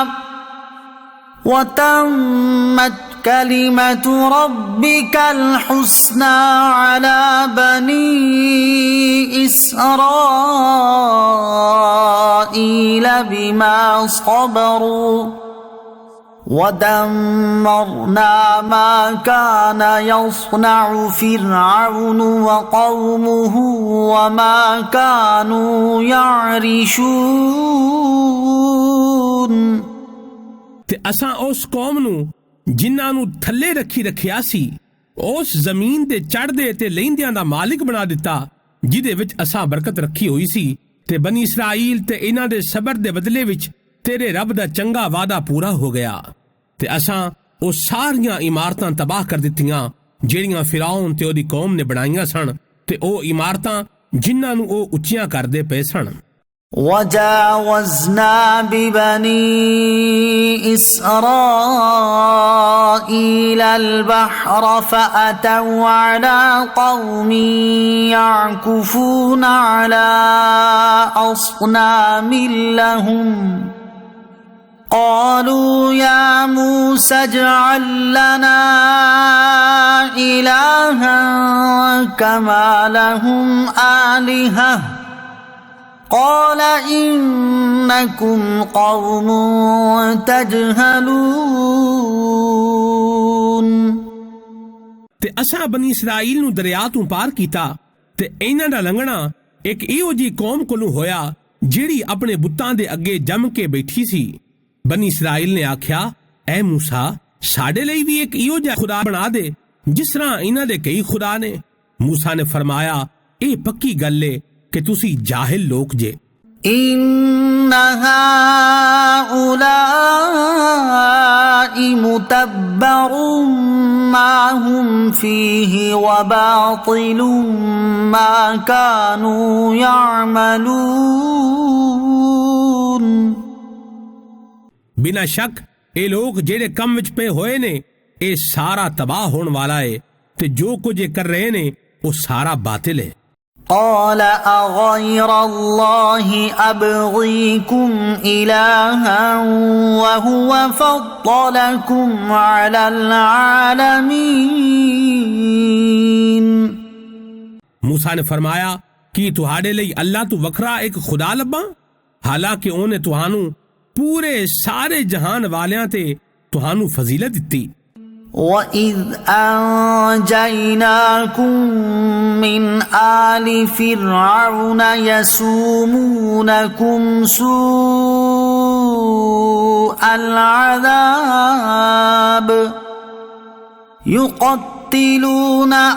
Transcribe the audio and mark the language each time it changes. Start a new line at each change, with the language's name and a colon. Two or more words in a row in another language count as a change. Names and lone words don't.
Arabic: وتمت كلمة ربك الحسنى على بني إسرائيل بما صبروا ودمرنا ما كان يصنع فرعون وقومه وما كانوا يعرشون।
Punjabi: ਤੇ ਅਸਾਂ ਉਸ ਕੌਮ ਨੂੰ ਜਿਨ੍ਹਾਂ ਨੂੰ ਥੱਲੇ ਰੱਖਿਆ ਸੀ ਉਸ ਜ਼ਮੀਨ ਦੇ ਚੜ੍ਹਦੇ ਤੇ ਲਹਿੰਦਿਆਂ ਦਾ ਮਾਲਿਕ ਬਣਾ ਦਿੱਤਾ ਜਿਹਦੇ ਵਿੱਚ ਅਸਾਂ ਬਰਕਤ ਰੱਖੀ ਹੋਈ ਸੀ, ਤੇ ਬਨੀ ਇਸਰਾਈਲ ਤੇ ਇਹਨਾਂ ਦੇ ਸਬਰ ਦੇ ਬਦਲੇ ਵਿੱਚ ਤੇਰੇ ਰੱਬ ਦਾ ਚੰਗਾ ਵਾਅਦਾ ਪੂਰਾ ਹੋ ਗਿਆ। ਤੇ ਅਸਾਂ ਉਹ ਸਾਰੀਆਂ ਇਮਾਰਤਾਂ ਤਬਾਹ ਕਰ ਦਿੱਤੀਆਂ ਜਿਹੜੀਆਂ ਫਿਰੌਨ ਤੇ ਉਹਦੀ ਕੌਮ ਨੇ ਬਣਾਈਆਂ ਸਨ, ਤੇ ਉਹ ਇਮਾਰਤਾਂ ਜਿਨ੍ਹਾਂ ਨੂੰ ਉਹ ਉੱਚੀਆਂ ਕਰਦੇ ਪਏ ਸਨ।
Arabic: وجاوزنا ببني إسرائيل البحر فأتوا على قوم يعكفون على أصنام لهم قالوا يا موسى اجعل لنا إلها كما لهم آلهة قال إنكم قوم تجهلون।
Punjabi: ਤੇ ਅਸਾਂ ਬਨੀ ਇਸਰਾਈਲ ਨੂੰ ਦਰਿਆ ਤੋਂ ਪਾਰ ਕੀਤਾ ਤੇ ਇਹਨਾਂ ਦਾ ਲੰਘਣਾ ਇੱਕ ਇਹੋ ਜਿਹੀ ਕੌਮ ਕੋਲੋਂ ਹੋਇਆ ਜਿਹੜੀ ਆਪਣੇ ਬੁੱਤਾਂ ਦੇ ਅੱਗੇ ਜੰਮ ਕੇ ਬੈਠੀ ਸੀ। ਬਨੀ ਇਸਰਾਈਲ ਨੇ ਆਖਿਆ, ਐ ਮੂਸਾ ਸਾਡੇ ਲਈ ਵੀ ਇੱਕ ਇਹੋ ਜਿਹਾ ਖੁਦਾ ਬਣਾ ਦੇ ਜਿਸ ਤਰ੍ਹਾਂ ਇਹਨਾਂ ਦੇ ਕਈ ਖੁਦਾ ਨੇ। ਮੂਸਾ ਨੇ ਫਰਮਾਇਆ, ਇਹ ਪੱਕੀ ਗੱਲ ਏ ਕਿ ਤੁਸੀਂ ਜਾਹਿਲ ਲੋਕ ਜੇ।
Arabic: إن هؤلاء متبر ما هم فيه وباطل ما كانوا يعملون।
Punjabi: ਬਿਨਾਂ ਸ਼ੱਕ ਇਹ ਲੋਕ ਜਿਹੜੇ ਕੰਮ ਵਿੱਚ ਪਏ ਹੋਏ ਨੇ ਇਹ ਸਾਰਾ ਤਬਾਹ ਹੋਣ ਵਾਲਾ ਏ ਤੇ ਜੋ ਕੁਝ ਇਹ ਕਰ ਰਹੇ ਨੇ ਉਹ ਸਾਰਾ ਬਾਤਿਲ ਏ।
Arabic: قال أغير الله أبغيكم إلها وهو فضلكم على العالمين۔
Punjabi: ਮੂਸਾ ਨੇ ਫ਼ਰਮਾਇਆ, ਕਿ ਤੁਹਾਡੇ ਲਈ ਅੱਲਾਹ ਤੋਂ ਵੱਖਰਾ ਇੱਕ ਖ਼ੁਦਾ ਲੱਭਾਂ ਹਾਲਾਂਕਿ ਉਹਨੇ ਤੁਹਾਨੂੰ ਪੂਰੇ ਸਾਰੇ ਜਹਾਨ ਵਾਲਿਆਂ ਤੇ ਤੁਹਾਨੂੰ ਫ਼ਜ਼ੀਲਤ ਦਿੱਤੀ।
Arabic: وَإِذْ أَنْجَيْنَاكُمْ مِنْ آلِ فِرْعَوْنَ يَسُومُونَكُمْ سُوءَ الْعَذَابِ يُقَتِّلُونَ